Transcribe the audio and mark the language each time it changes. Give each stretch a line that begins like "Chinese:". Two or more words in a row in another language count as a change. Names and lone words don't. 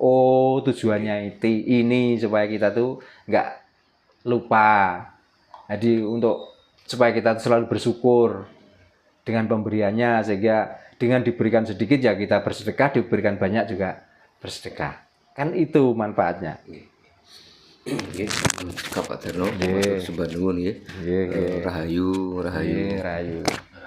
Indonesian: oh tujuannya itu ini supaya kita tuh nggak lupa. Jadi untuk supaya kita tuh selalu bersyukur dengan pemberiannya, sehingga dengan diberikan sedikit ya kita bersedekah, diberikan banyak juga bersedekah. Kan itu manfaatnya.
Javanese: Nggih, Pak Darno, Nggih. sembah nuwun nggih. Nggih, nggih. Rahayu, rahayu. Nggih, rahayu.